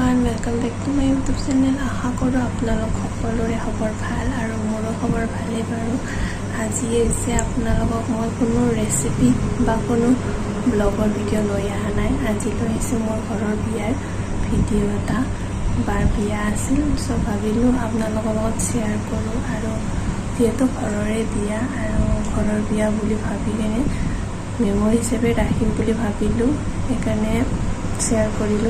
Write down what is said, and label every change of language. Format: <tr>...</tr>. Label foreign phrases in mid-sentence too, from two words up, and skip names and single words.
<en>welcome back to my YouTube channel.</en> <as>আশা কৰোঁ আপোনালোক সকলোৰে খবৰ ভাল আৰু মোৰো খবৰ ভালে বাৰু। আজি হৈছে আপোনালোকক মই কোনো ৰেচিপি বা কোনো ব্লগৰ ভিডিঅ' লৈ অহা নাই। আজি লৈ আহিছোঁ মোৰ ঘৰৰ বিয়াৰ ভিডিঅ' এটা। বাৰ বিয়া আছিল, চ' ভাবিলোঁ আপোনালোকৰ লগত শ্বেয়াৰ কৰোঁ। আৰু যিহেতু ঘৰৰে বিয়া আৰু ঘৰৰ বিয়া বুলি ভাবি কিনে মেমৰি হিচাপে ৰাখিম বুলি ভাবিলোঁ, সেইকাৰণে শ্বেয়াৰ কৰিলোঁ।</as>